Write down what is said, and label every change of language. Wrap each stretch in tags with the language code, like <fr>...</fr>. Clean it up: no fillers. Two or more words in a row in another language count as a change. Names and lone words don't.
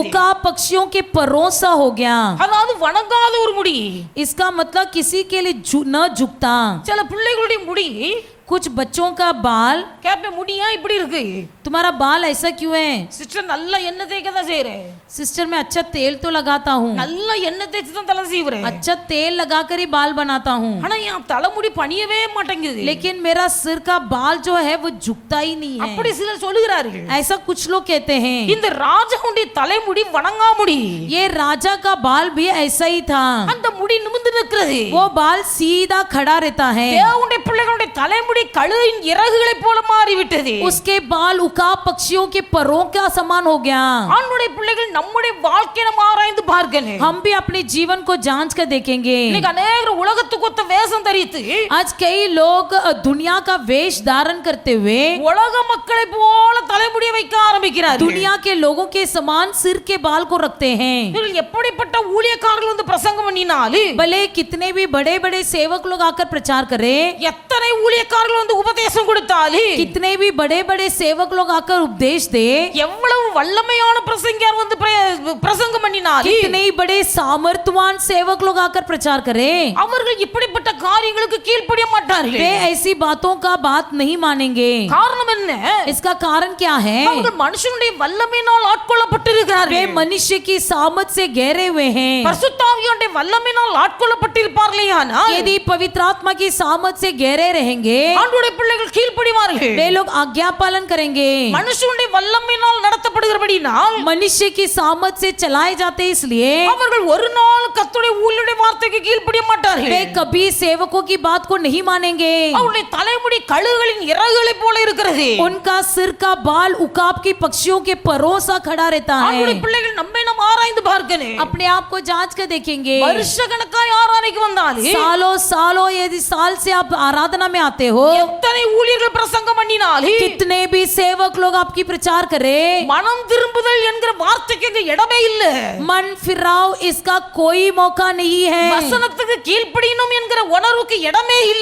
<hi>उकाब पक्षियों के परों सा हो गया।</hi> <ta>அதாவது வணங்காத ஒரு முடி.</ta> <hi>इसका मतलब किसी के लिए न झुकता।</hi> <ta>சில பிள்ளைகளுடைய முடி</ta> <hi>कुछ बच्चों का बाल,</hi> <ta>கேப்ப முடியா இப்படி இருக்கு.</ta> <hi>तुम्हारा बाल ऐसा क्यों है?</hi> <ta>சிஸ்டர் நல்ல எண்ணெய் தேய்க்க தான் செய்றேன்.</ta> <hi>सिस्टर मैं अच्छा तेल तो लगाता हूँ,</hi> <ta>நல்ல எண்ணெய் தேய்ச்சி தான் தலை சீவுறேன்.</ta> <hi>अच्छा तेल लगाकर ही बाल बनाता हूँ,</hi> <ta>ஆனா என் தலைமுடி பணியவே மாட்டேங்குது.</ta> <hi>लेकिन मेरा सिर का बाल जो है वो झुकता ही नहीं है।</hi> <ta>அப்படி சிலர் சொல்லுகிறார்கள்.</ta> <hi>ऐसा कुछ लोग कहते हैं।</hi> <ta>இந்த ராஜாவுடைய தலைமுடி வணங்கா முடி.</ta> <hi>ये राजा का बाल भी ऐसा ही था,</hi> <ta>அந்த முடி நிமிர்ந்து நிற்கிறது.</ta> <hi>वो बाल सीधा खड़ा रहता है।</hi> <ta>தேவனுடைய பிள்ளைகளுடைய தலைமுடி கழுகின் இறகுகளை போல மாறிவிட்டது.</ta> <hi>उसके बाल उकाब पक्षियों के परों का समान हो गया।</hi> <ta>ஆண்டவருடைய பிள்ளைகள் நம்முடைய வாழ்க்கையை நம்ம ஆராய்ந்து பார்க்கணும்.</ta> <hi>हम भी अपने जीवन को जांच कर देखेंगे।</hi> <ta>இன்னைக்கு அநேகர் உலகத்துக்கு ஒத்த வேஷம் தரித்து</ta> <hi>आज कई लोग दुनिया का वेश धारण करते हुए</hi> <ta>உலக மக்களை போல தலைமுடியை வைக்க ஆரம்பிக்கிறார்கள்.</ta> <hi>दुनिया के लोगों के समान सिर के बाल को रखते हैं।</hi> <ta>இவர்கள் எப்படிப்பட்ட ஊழியக்காரர்கள் வந்து பிரசங்கம் பண்ணினாலும்</ta> <hi>भले कितने भी बड़े बड़े सेवक लोग आकर प्रचार करें,</hi> <ta>எத்தனை ஊழியக்காரர்கள் வந்து உபதேசம் கொடுத்தாலும்</ta> <hi>कितने भी बड़े बड़े सेवक लोग आकर उपदेश दे,</hi> <ta>எவ்வளவு வல்லமையான பிரசங்கியார் வந்து பிரசங்கம் பண்ணினாலும்</ta> <hi>कितने ही बड़े सामर्थ्यवान सेवक लोग आकर प्रचार करें,</hi> <ta>அவர்கள் இப்படிப்பட்ட காரியங்களுக்கு கீழ்ப்படிய மாட்டார்கள்.</ta> <hi>वे ऐसी बातों का बात नहीं मानेंगे।</hi> <ta>காரணம் என்ன?</ta> <hi>इसका कारण क्या है?</hi> <ta>அவர்கள் மனுஷனுடைய வல்லமையினால்</ta> <hi>वे</hi> <ta>ஆட்கொள்ளப்பட்டிருக்கிறார்கள்.</ta> <hi>मनुष्य की सामर्थ से घेरे हुए हैं।</hi> <ta>பரிசுத்த ஆவியானவருடைய வல்லமையினால் ஆட்கொள்ளப்பட்டிருப்பார்களேயானால்</ta> <hi>यदि पवित्र आत्मा की सामर्थ से घेरे रहेंगे,</hi> <ta>ஆண்டவருடைய பிள்ளைகள் கீழ்ப்படிவார்கள்.</ta> <hi>वे लोग आज्ञा पालन करेंगे।</hi> <ta>மனுஷனுடைய வல்லமையினால் நடத்தப்படுகிறபடினால்</ta> <hi>मनुष्य की सामर्थ से चलाए जाते हैं, इसलिए</hi> <ta>அவர்கள் ஒரு நாள் கர்த்தருடைய ஊழியருடைய வார்த்தைக்கு கீழ்ப்படிய மாட்டார்கள்.</ta> <hi>वे कभी सेवकों की बात को नहीं मानेंगे।</hi> <ta>அவருடைய தலைமுடி கழுகுகளின் இறகுகளை போல இருக்கிறது.</ta> <hi>उनका सिर का बाल उकाब की पक्षियों के परों सा खड़ा रहता है।</hi> <ta>ஆண்டவருடைய பிள்ளைகள் நம்மை நாம் ஆராய்ந்து பார்க்கணும்.</ta> <hi>अपने आप को जांच कर देखेंगे।</hi> <ta>வருஷ கணக்காய் ஆராதனைக்கு வந்தாலும்</ta> <hi>सालों सालों यदि साल से आप आराधना में आते हो,</hi> <ta>எத்தனை ஊழியர்கள் பிரசங்கம் பண்ணினாலும்</ta> <hi>कितने भी सेवक लोग आपकी प्रचार करे,</hi> <ta>மனம் திரும்புதல் என்கிற வார்த்தைக்கு இங்க இடமே இல்ல.</ta> <hi>मन फिराओ इसका कोई मौका नहीं है।</hi> <ta>வசனத்துக்கு கீழ்ப்படியணும் என்கிற உணர்வுக்கு இடமே இல்ல.</ta>